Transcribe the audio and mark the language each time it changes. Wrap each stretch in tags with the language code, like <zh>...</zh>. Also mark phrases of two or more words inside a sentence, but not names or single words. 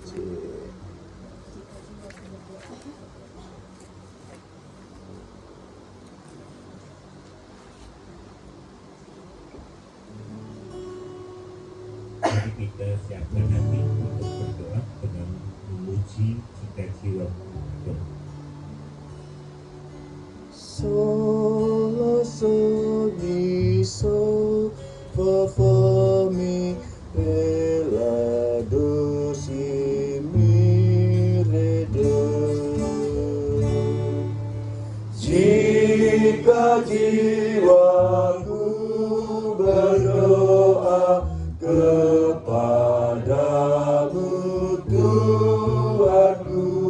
<id>Mari kita siapkan hati untuk berdoa dengan memuji cita-cita Tuhan. Solo sogni so fa mi rela dosi mi redo. Jika jiwaku berdoa kepadamu Tuhanku,</id>